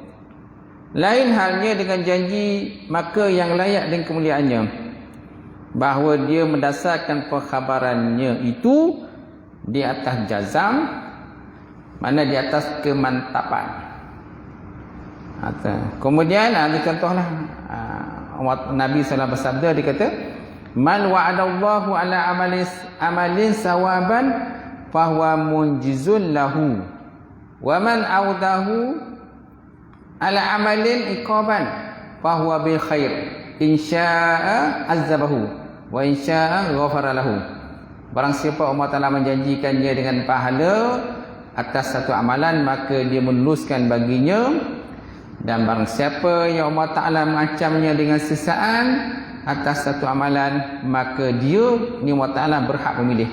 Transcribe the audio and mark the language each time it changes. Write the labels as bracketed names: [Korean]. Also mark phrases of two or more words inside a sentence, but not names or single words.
[Malay] Lain halnya dengan janji, maka yang layak dengan kemuliaannya bahawa dia mendasarkan pengkhabarannya itu di atas jazam, mana di atas kemantapan. Kemudian ada contohlah, Nabi SAW bersabda, dia kata, [Arabic] من وعده الله على عمل ثوابا فهو منجز له، ومن أوعده على عمل عقابا فهو بالخير، إن شاء عذبه وإن شاء غفر له. [Malay] Barang siapa Allah Ta'ala menjanjikan dia dengan pahala atas satu amalan, maka dia meluluskan baginya. Dan barang siapa yang Allah Ta'ala mengancamnya dengan sisaan atas satu amalan, maka dia ni Allah Ta'ala berhak memilih.